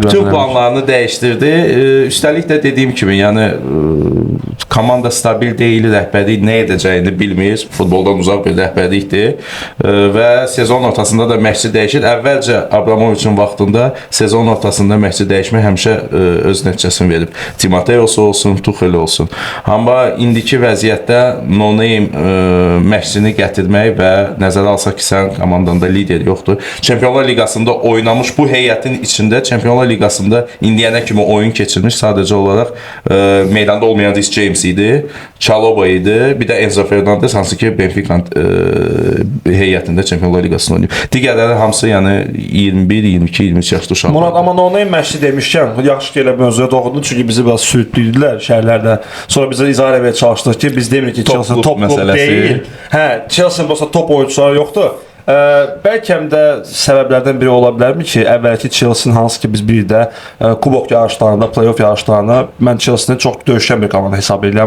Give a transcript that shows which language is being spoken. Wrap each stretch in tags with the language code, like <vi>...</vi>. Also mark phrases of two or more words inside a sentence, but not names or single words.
<az>Bütün planlarını dəyişdirdi. Üstəlik də dediyim kimi, yəni komanda stabil deyil, rəhbərlik nə edəcəyini bilmir, futboldan uzaq bir rəhbərlikdir və sezon ortasında da məşqçi dəyişir. Əvvəlcə Abramoviçin vaxtında sezon ortasında məşqçi dəyişmək həmişə öz nəticəsini verib. Timoteos olsun, Tuchel olsun. Amma indiki vəziyyətdə no-name məşqçini gətirmək və nəzərə alsaq ki, sən komandanda lider yoxdur. Çempionlar Liqasında oynamış bu heyətin içində Çempionlar Liqasında indiyənə kimi oyun keçirmiş sadəcə olaraq meydanda olmayan Rhys James idi, Chalobah idi, bir də Enzo Fernandez, hansı ki Benfica heyətində Çempionlar Liqasını oynayıb. Digərləri hamısı yəni 21, 22, 23 yaşlı uşaqlar. Murad, amma no-name məşqçi demişkən, yaxşı ki elə mövzuya doğdun, çünki bizi biraz sürütlüydülər şəhərlərdə. Sonra bizə izah etməyə çalışdıq ki, biz demirik ki, Chelsea top klub deyil. Chelsea-nin olsa top oyunçuları yoxdur. Bəlkə də səbəblərdən biri ola bilərmi ki, əvvəlki Chelsea-nin hansı ki biz bir də kubok yarışlarında, playoff yarışlarında mən Chelsea-ni çox döyüşən bir komanda hesab edirəm.</az>